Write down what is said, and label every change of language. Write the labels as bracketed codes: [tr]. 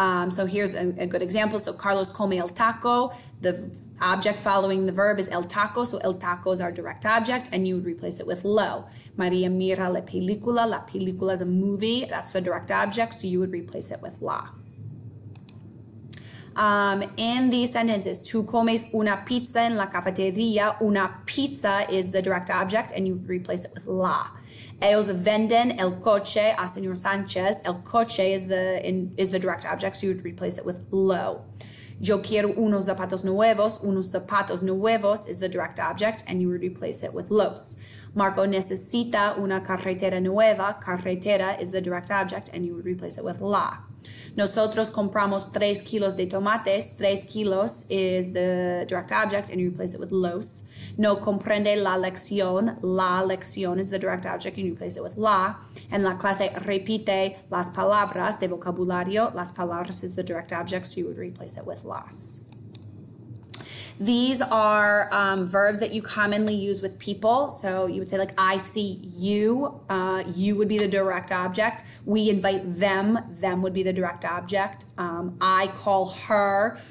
[en] So here's a good example. So [es] Carlos come el taco. [en] The object following the verb is el taco. So el taco is our direct object, and you would replace it with lo. [es] Maria mira la película. La película [en] is a movie. That's the direct object, so you would replace it with la. In these sentences, [es] tú comes una pizza en la cafetería. [en] Una pizza is the direct object, and you would replace it with la. [es] Ellos venden el coche a Señor Sánchez. [en] El coche is the direct object, so you would replace it with lo. [es] Yo quiero unos zapatos nuevos. [en] Unos zapatos nuevos is the direct object, and you would replace it with los. [es] Marco necesita una carretera nueva. [en] Carretera is the direct object, and you would replace it with la. [es] Nosotros compramos 3 kilos de tomates. [en] 3 kilos is the direct object, and you replace it with los. [es] No comprende la lección. La lección [en] is the direct object, and you replace it with la. [es] And la clase repite las palabras de vocabulario. [en] Las palabras is the direct object, so you would replace it with las. These are verbs that you commonly use with people. So you would say, like, I see you. You would be the direct object. We invite them. Them would be the direct object. I call her.